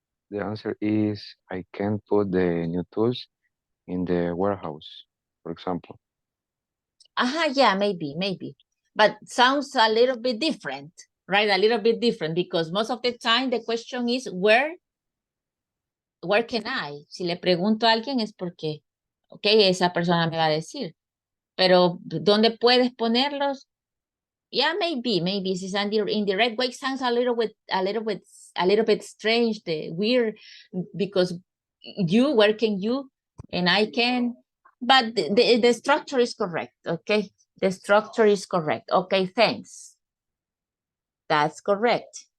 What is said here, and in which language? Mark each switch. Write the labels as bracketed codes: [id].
[en] the answer is I can put the new tools in the warehouse, for example. Yeah, maybe. But sounds a little bit different, right? A little bit different because most of the time the question is where can I? [es] Si le pregunto a alguien es porque, ok, esa persona me va a decir. Pero ¿dónde puedes ponerlos? [en] Yeah, maybe if it's in the right way sounds a little bit strange, weird, because where can you, and I can, but the structure is correct, okay? The structure is correct. Okay, thanks. That's correct.